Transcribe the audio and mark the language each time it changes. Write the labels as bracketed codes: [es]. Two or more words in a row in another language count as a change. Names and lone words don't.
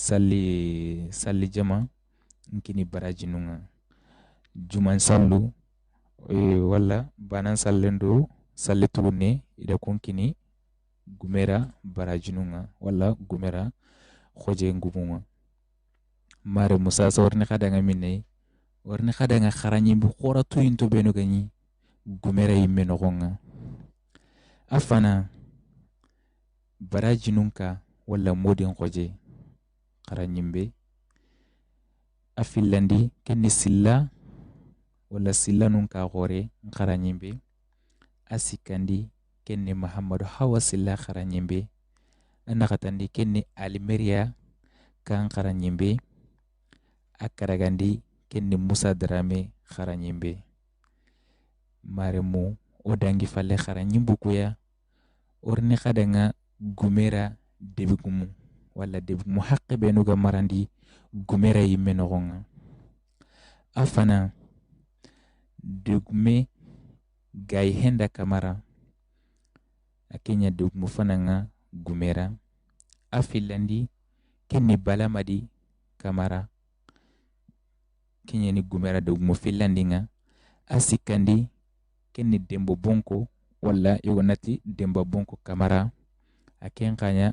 [snk] salli jama nkini barajinunga juman sallu wala banan sallendo salli tugunne ida kunkini gumera barajinunga wala gumera khoje ngumunga mare musa sorni khadanga minne warni khadanga kharanyi bu khora tuyinto beno gani gumera yimme nogonga afana barajinunka wala modin khoje kharanyimbe afillandi kenni silla wala silla nun ka gore nkaranyimbe asikandi kenni Muhammadu Hawa silla kharanyimbe anakatandi kenni Almeria kan kharanyimbe akaragandi kenni Musa Drame kharanyimbe maremu odangi falle kharanyimbu kuya orni khadanga gumera debigumu wala debigumu haqqe benuga marandi gumera yimme nogonga afana degume gay henda kamara akenya degumu fananga gumera afilandi kenni balamadi kamara kenya ni gumera degumu filandinga asikandi kenni dembo bonko wala yogonati demba bonko kamara aken kanya